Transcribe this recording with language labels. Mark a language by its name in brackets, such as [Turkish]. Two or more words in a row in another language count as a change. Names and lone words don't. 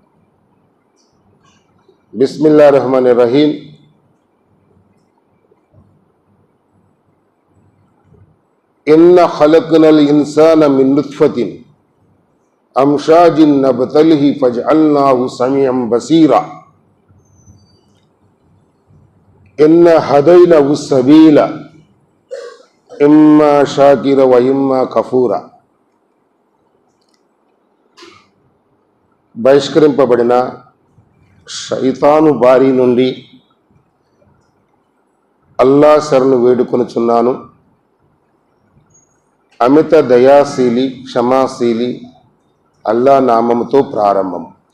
[Arabic] بسم الله الرحمن الرحيم إن خلقنا الإنسان من نطفة أمشاج نبتليه فجعلناه سميعا بصيرا إن هديناه السبيل إما شاكرا وإما كفورا [Telugu] బహిష్కరింపబడిన శైతాను బారి నుండి అల్లా శరణు వేడుకొనుచున్నాను. అమిత దయాశీలి క్షమాశీలి అల్లా నామముతో ప్రారంభం.